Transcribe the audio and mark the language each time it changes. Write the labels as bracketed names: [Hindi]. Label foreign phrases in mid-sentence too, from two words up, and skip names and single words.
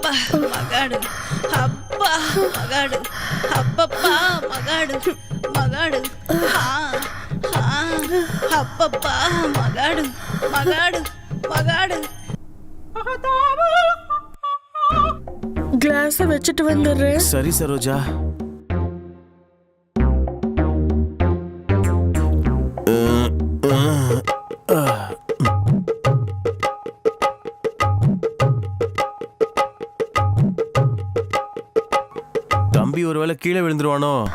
[Telugu] మగాడు అబ్బా మగాడు అబ్బప్ప మగాడు మగాడు అబ్బప్ప మగాడు మగాడు మగాడు. [Tamil] கிளாஸ வச்சுட்டு வந்துடுறேன். சரி சரோஜா. தம்பி ஒருவேளை கீழே விழுந்துருவானோ?